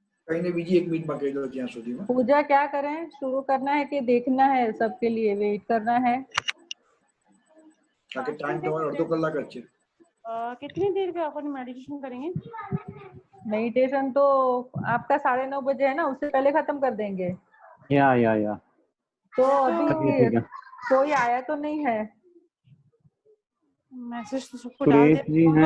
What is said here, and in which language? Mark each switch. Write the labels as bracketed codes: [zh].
[hi] कहीं बीजी 1 मिनट में कह दो [gu] ત્યાં સુધીમાં. [hi] पूजा क्या करें, शुरू करना है कि देखना है, सबके लिए वेट करना है? ताकि टाइम [gu] તમારો અડધો કલાક જ છે. [hi] कितनी देर का अपन मेडिटेशन करेंगे? मेडिटेशन तो आपका 9:30 बजे है ना, उससे पहले खत्म कर देंगे। या तो अभी कोई आया तो नहीं है? मैसेज तो सबको डाल दिया